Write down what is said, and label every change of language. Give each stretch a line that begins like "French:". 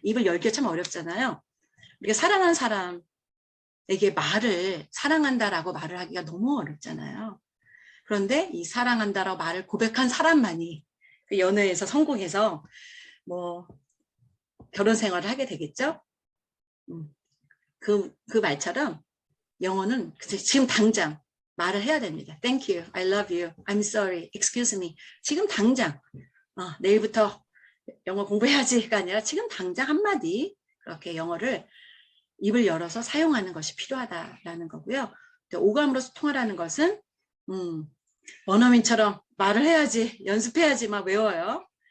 Korean: 입을 열기가 참 어렵잖아요. 우리가 사랑하는 사람에게 사랑한다라고 말을 하기가 너무 어렵잖아요. 그런데 이 사랑한다라고 말을 고백한 사람만이 그 연애에서 성공해서 뭐 결혼 생활을 하게 되겠죠. 그 말처럼 영어는 지금 당장 말을 해야 됩니다.
English: Thank you, I love you, I'm sorry, excuse me.
Korean: 지금 당장 내일부터 영어 공부해야지가 아니라 지금 당장 한마디 그렇게 영어를 입을 열어서 사용하는 것이 필요하다라는 거고요. 오감으로 소통하라는 것은 원어민처럼 말을 해야지, 연습해야지 막 외워요.